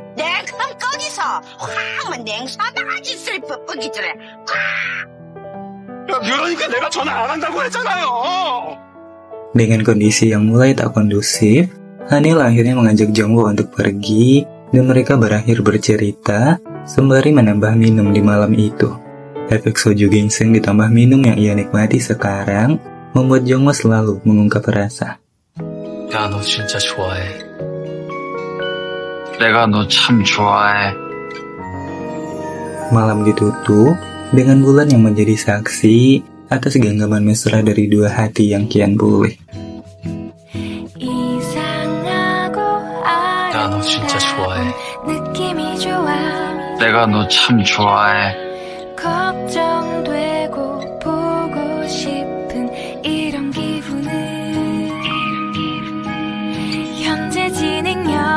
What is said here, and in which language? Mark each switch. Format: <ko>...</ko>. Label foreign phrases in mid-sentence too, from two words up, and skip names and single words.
<id>Dengan kondisi yang mulai tak kondusif, Haneul akhirnya mengajak Jongwoo untuk pergi, dan mereka berakhir bercerita sembari menambah minum di malam itu. Efek soju ginseng ditambah minum yang ia nikmati sekarang membuat Jongwoo selalu mengungkap rasa.</id> <ko>야, 너 진짜 좋아해. 내가 너 참 좋아해.</ko> <id>Malam ditutup dengan bulan yang menjadi saksi atas genggaman mesra dari dua hati yang kian pulih.</id> <ko>진짜 좋아해. 느낌이 좋아. 내가 너 참 좋아해. 걱정되고 보고 싶은 이런 기분은 현재 진행형.</ko>